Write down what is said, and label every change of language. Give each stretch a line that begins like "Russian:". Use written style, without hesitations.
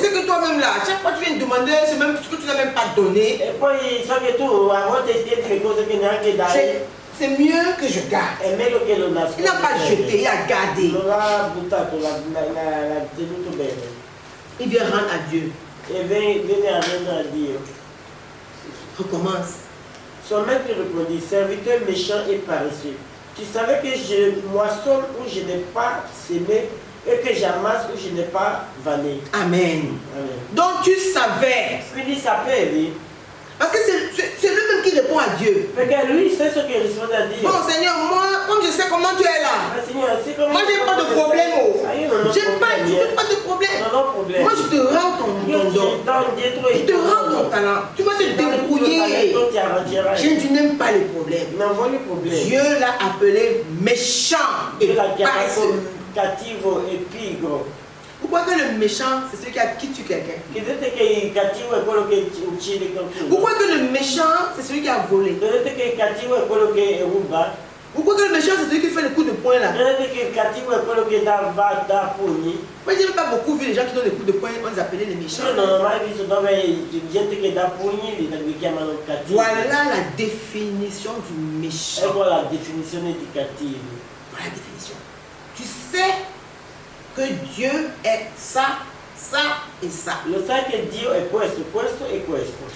French: sais que toi-même là, chaque fois tu viens me demander c'est même ce que tu n'as même pas donné,
Italian: e poi so che tu a volte chiedi le cose che neanche dai,
French: c'est mieux que je garde.
Italian: è meglio che lo
French: Il
Italian: nascondi.
French: n'a pas jeté, il a gardé.
Italian: Non l'ha buttato, l'ha tenuto bene.
French: Il vient rendre à Dieu.
Italian: E viene a rendere a Dio.
French: Recommence. Son maître répondit, serviteur méchant et paresseux. Tu savais que je moissonne où je n'ai pas semé e che j'amasse où je n'ai pas vanné. Amen. Amen. Donc tu savais.
Italian: Quindi sapevi,
French: Parce que c'est lui-même qui répond à Dieu.
Italian: perché lui stesso che risponde a Dio.
French: Bon Seigneur, moi, comme je sais comment tu es là,
Italian: Ma Signore, siccome
French: moi j'ai pas de problème. Oh.
Italian: Ah, io non ho
French: J'ai pas,
Italian: problemi,
French: tu pas de problème.
Italian: Non ho problemi.
French: Moi je te rends ton
Italian: Io
French: don.
Italian: ti do dietro
French: Je
Italian: il
French: te rends ton talent. Tu vas te débrouiller.
Italian: ti arrangerai.
French: Je n'aime pas les problèmes.
Italian: Non voglio problemi.
French: Dieu l'a appelé méchant et
Italian: Dio l'ha chiamato
French: paresseux.
Italian: cattivo e pigro.
French: Vous croyez que le méchant, c'est celui qui tue quelqu'un?
Italian: Credete che il cattivo è quello che uccide
French: Vous croyez que le méchant, c'est celui qui a volé?
Italian: Credete che il cattivo è quello che ruba?
French: Vous croyez que le méchant, c'est celui qui fait le coup de poing là?
Italian: Credete che il cattivo è quello che va da pugni?
French: Moi, je n'ai pas beaucoup vu les gens qui donnent des coups de poing, on les appelait les méchants.
Italian: Io non ho mai visto dove gente che dà pugni li chiamano cattivi.
French: Voilà la définition du méchant.
Italian: Ecco la definizione di cattivi.
French: Voilà la définition. Tu sais que Dieu est ça, ça et ça.
Italian: Lo sai che Dio è questo, questo e questo.